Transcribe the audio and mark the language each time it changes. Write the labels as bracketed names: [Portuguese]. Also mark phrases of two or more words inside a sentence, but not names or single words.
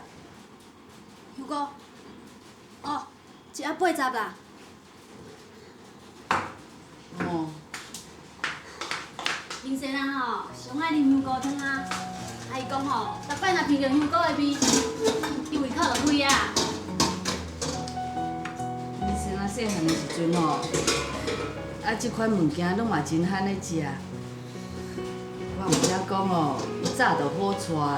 [Min Nan Chinese] 香菇，哦，一盒80啦。哦，平生人吼上爱啉香菇汤啊，伊讲吼，逐摆若闻着香菇的味，伊胃口就歹啊。你先仔细汉的时阵吼，即款物件拢嘛真罕咧食。我毋则讲哦，早就好带啦。